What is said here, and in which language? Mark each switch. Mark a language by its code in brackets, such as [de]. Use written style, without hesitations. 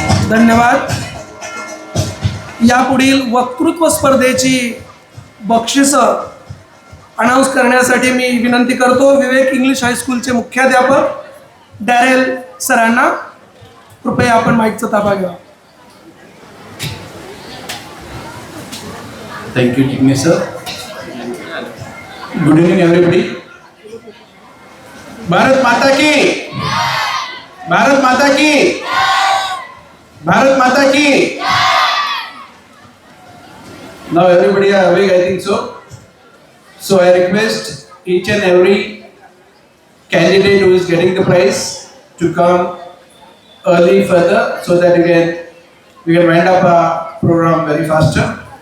[mr] धन्यवाद. यापुढील वक्तृत्व स्पर्धेची बक्षिसं अनाऊन्स करण्यासाठी मी विनंती करतो विवेक इंग्लिश हायस्कूलचे मुख्याध्यापक डॅरेल सरांना. कृपया आपण माईकचा ताबा घ्या. [en] Thank you Jignesh sir. Good evening everybody. [hi] Bharat माता की, भारत माता की, भारत माता की. [en] Now everybody are awake, I think so. So I request each and every candidate who is getting the prize to come early further so that we can wind up our program very faster.